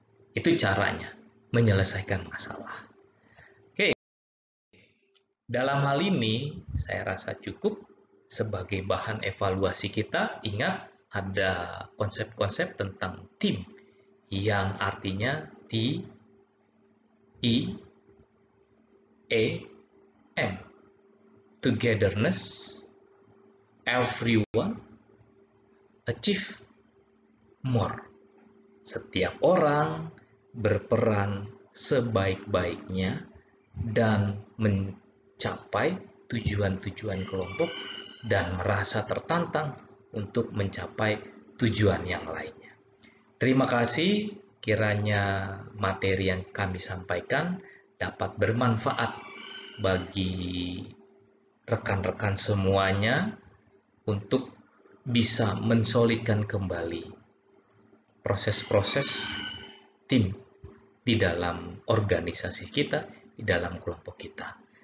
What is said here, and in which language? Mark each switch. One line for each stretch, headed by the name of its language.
Indonesian: Itu caranya menyelesaikan masalah. Oke, dalam hal ini saya rasa cukup sebagai bahan evaluasi kita. Ingat, ada konsep-konsep tentang tim yang artinya T, E, A, M.
English: Togetherness, everyone, achieve more.
Indonesian: Setiap orang berperan sebaik-baiknya dan mencapai tujuan-tujuan kelompok dan merasa tertantang untuk mencapai tujuan yang lainnya. Terima kasih, kiranya materi yang kami sampaikan dapat bermanfaat bagi rekan-rekan semuanya untuk bisa mensolidkan kembali proses-proses tim di dalam organisasi kita, di dalam kelompok kita.